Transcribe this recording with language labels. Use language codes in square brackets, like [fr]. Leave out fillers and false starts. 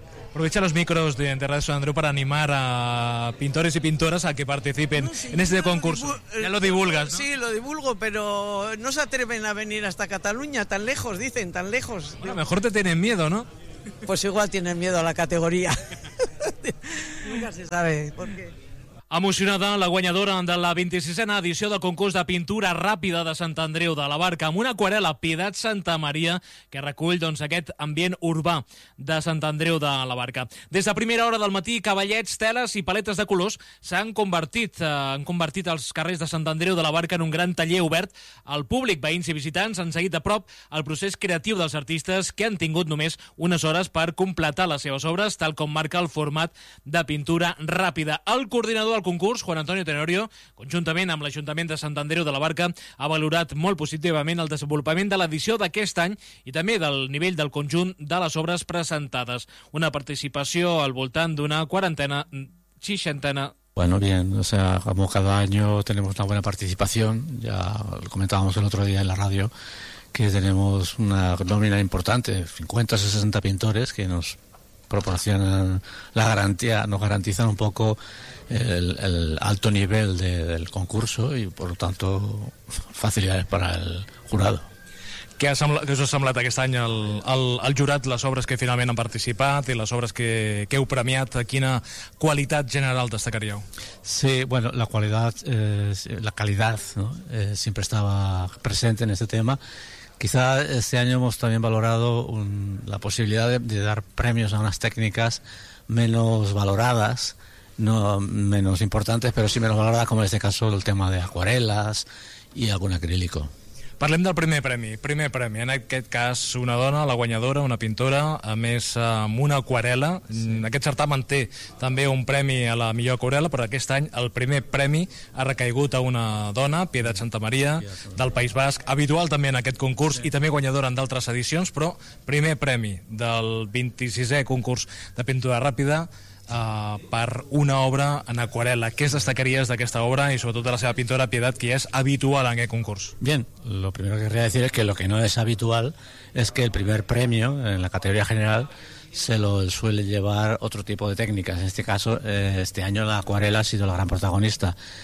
[es] Aprovecha los micros de Enterrado San Andreu para animar a pintores y pintoras a que participen en este concurso. Ya lo divulgas, ¿no? Sí, lo divulgo, pero no se atreven a venir hasta Cataluña, tan lejos, dicen, tan lejos. Bueno, mejor te tienen miedo, ¿no? Pues igual tienen miedo a la categoría. Nunca se sabe por qué. [ca] Emocionada, la guanyadora de la 26a edició del concurs de pintura ràpida de Sant Andreu de la Barca, amb una aquarel·la Piedat Santa Maria, que recull doncs aquest ambient urbà de Sant Andreu de la Barca. Des de primera hora del matí, cavallets, teles i paletes de colors s'han convertit, han convertit els carrers de Sant Andreu de la Barca en un gran taller obert al públic. Veïns i visitants han seguit a prop el procés creatiu dels artistes, que han tingut només unes hores per completar les seves obres, tal com marca el format de pintura ràpida. El coordinador al concurs, Juan Antonio Tenorio, conjuntament amb l'Ajuntament de Sant Andreu de la Barca, ha valorat molt positivament el desenvolupament de l'edició d'aquest any i també del nivell del conjunt de les obres presentades. Una participació al voltant d'una quarantena, seixantena. [es] Bueno, bien, o sea, como cada año tenemos una buena participación, ya lo comentábamos el otro día en la radio, que tenemos una nómina importante, 50 o 60 pintores que nos proporcionan la garantía, nos garantizan un poco el alto nivel del concurso y por lo tanto facilidades para el jurado. [ca] Què us ha semblat aquest any al jurat, les obres que finalment han participat i les obres que heu premiat? Quina qualitat general destacaríeu? [es] Sí, bueno, la calidad, ¿no? Siempre estaba presente en este tema. Quizá este año hemos también valorado la posibilidad de dar premios a unas técnicas menos valoradas, no menos importantes, pero sí menos valoradas, como en este caso el tema de acuarelas y algún acrílico. [ca] Parlem del primer premi. Primer premi, en aquest cas, una dona, la guanyadora, una pintora, a més, amb una aquarela. Sí. Aquest certamen té també un premi a la millor aquarela, però aquest any el primer premi ha recaigut a una dona, Piedad Santa Maria, del País Basc, habitual també en aquest concurs, sí, i també guanyadora en d'altres edicions, però primer premi del 26è concurs de pintura ràpida per una obra en aquarela. [es] ¿Qué destacarías de esta obra y sobre todo de [ca] la seva [es] pintora Piedad, que es habitual en el concurso? Bien, lo primero que quería decir es que lo que no es habitual es que el primer premio en la categoría general se lo suele llevar otro tipo de técnicas. En este caso, este año la acuarela ha sido la gran protagonista.